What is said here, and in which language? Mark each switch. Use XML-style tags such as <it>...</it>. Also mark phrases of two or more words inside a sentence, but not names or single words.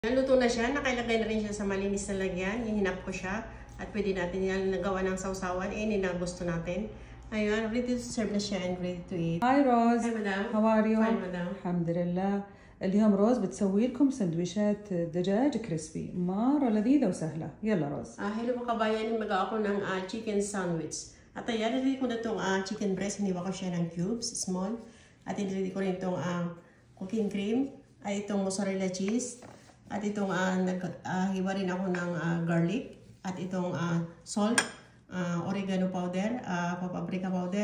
<tl>Naluto na siya, nakailagay na rin siya sa malinis na lagyan. Hihinap ko siya at pwede natin yan nagawa ng sausawan. Na gusto natin. Ayun,</tl> <en>ready to serve</en> <tl>na siya</tl> <en>and ready to eat. Hi Rose. Hi madam. How are you? Fine madam.</en> <ar>الحمد لله. اليوم روز بتسوي لكم سندويشات دجاج كريسبي مرة لذيذة وسهلة. يلا روز.</ar> <tl>Hello mga kabayan, magawa ako ng</tl> <en>chicken sandwich.</en> <tl>At ayan, ready ko na itong</tl> <en>chicken breast.</en> <tl>Hiniwa ko siya ng cubes, small. At ready ko rin itong</tl> <en>cooking cream.</en> <tl>At itong</tl> <en>mozzarella cheese.</en> <tl>At itong hiwa rin ako ng garlic. At itong</tl> <en>salt, oregano powder, paprika powder.</en>